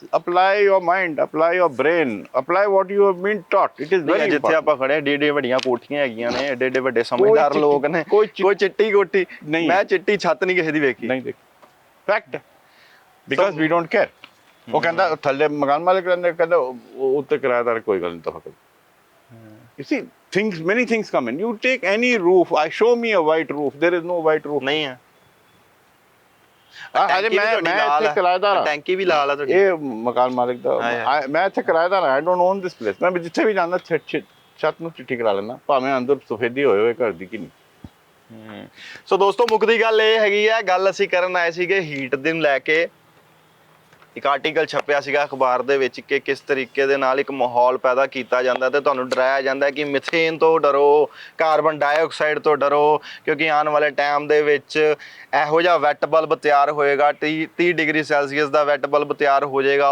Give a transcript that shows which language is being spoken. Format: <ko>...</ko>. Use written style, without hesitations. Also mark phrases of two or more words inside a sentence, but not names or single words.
<en>apply your mind, apply your brain, apply what you have been taught. it is very</en> <pa>ਜਿੱਥੇ ਆਪਾਂ ਖੜੇ ਏਡੇ ਵੱਡੀਆਂ ਕੋਠੀਆਂ ਹੈਗੀਆਂ ਨੇ, ਏਡੇ ਵੱਡੇ ਸਮਝਦਾਰ ਚਿੱਟੀ- ਲੋਕ ਨੇ, ਕੋਈ ਕੋਈ ਚਿੱਟੀ ਕੋਠੀ ਨਹੀਂ। ਮੈਂ ਚਿੱਟੀ ਛੱਤ ਨਹੀਂ ਕਿਸੇ ਦੀ ਵੇਖੀ।</pa> <en>ਨਹੀਂ the fact, because we don't care.</en> <pa>ਉਹ ਕਹਿੰਦਾ ਥੱਲੇ ਮਕਾਨ ਮਾਲਕ ਕਹਿੰਦਾ ਉਹ ਉੱਤੇ ਕਿਰਾਏਦਾਰ ਕੋਈ ਗੱਲ ਨਹੀਂ ਤਾਂ ਫਕਰ।</pa> <en>You see, many things come in. You take any roof. Show me a white roof. There is no white roof.</en> <pa>ਨਹੀਂ ਹੈ। ਅਜੇ ਮੈਂ ਇੱਥੇ ਕਿਰਾਏਦਾਰ ਹਾਂ। ਟੈਂਕੀ ਵੀ ਲਾਲ ਆ ਤੁਹਾਡੀ। ਇਹ ਮਕਾਨ ਮਾਲਕ ਦਾ ਮੈਂ ਇੱਥੇ ਕਿਰਾਏਦਾਰ ਹਾਂ।</pa> <en>I don't own this place.</en> <pa>ਮੈਂ ਜਿੱਥੇ ਵੀ ਜਾਂਦਾ ਛੱਤ ਨੂੰ ਚਿੱਟੀ ਕਰਾ ਲੈਂਦਾ, ਭਾਵੇਂ ਅੰਦਰ ਸਫੇਦੀ ਹੋਏ ਘਰ ਦੀ ਕਿ ਨਹੀਂ। ਸੋ ਦੋਸਤੋ ਮੁੱਕਦੀ ਗੱਲ ਇਹ ਹੈਗੀ ਹੈ, ਗੱਲ ਅਸੀਂ ਕਰਨ ਆਏ ਸੀਗੇ ਹੀਟ ਦੇ ਨੂੰ ਲੈ ਕੇ। ਇੱਕ ਆਰਟੀਕਲ ਛਪਿਆ ਸੀਗਾ ਅਖਬਾਰ ਦੇ ਵਿੱਚ ਕਿ ਕਿਸ ਤਰੀਕੇ ਦੇ ਨਾਲ ਇੱਕ ਮਾਹੌਲ ਪੈਦਾ ਕੀਤਾ ਜਾਂਦਾ ਤੇ ਤੁਹਾਨੂੰ ਡਰਾਇਆ ਜਾਂਦਾ ਕਿ ਮਿਥੇਨ ਤੋਂ ਡਰੋ,</pa> <en>carbon dioxide</en> <pa>ਤੋਂ ਡਰੋ, ਕਿਉਂਕਿ ਆਉਣ ਵਾਲੇ ਟਾਈਮ ਦੇ ਵਿੱਚ ਇਹੋ ਜਿਹਾ</pa> <en>wet bulb</en> <pa>ਤਿਆਰ ਹੋਏਗਾ, 30</pa> <en>degree Celsius</en> <pa>ਦਾ</pa> <en>wet bulb</en> <pa>ਤਿਆਰ ਹੋ ਜਾਏਗਾ।</pa>